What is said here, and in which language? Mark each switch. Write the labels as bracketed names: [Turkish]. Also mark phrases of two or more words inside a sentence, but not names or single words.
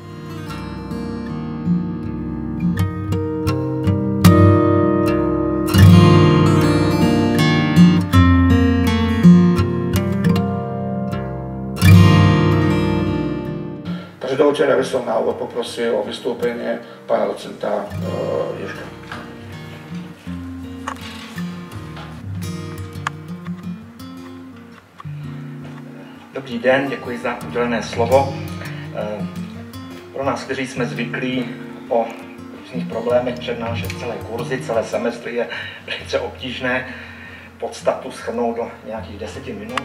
[Slovak] Dovoľte, aby som na úvod poprosil o vystúpenie pána docenta Ježka. [Czech] Dobrý den, děkuji za udělené slovo. Pro nás, kteří jsme zvyklí o různých problémech přednášet celé kurzy, celé semestry, je velice obtížné podstatu shrnout do nějakých 10 minut.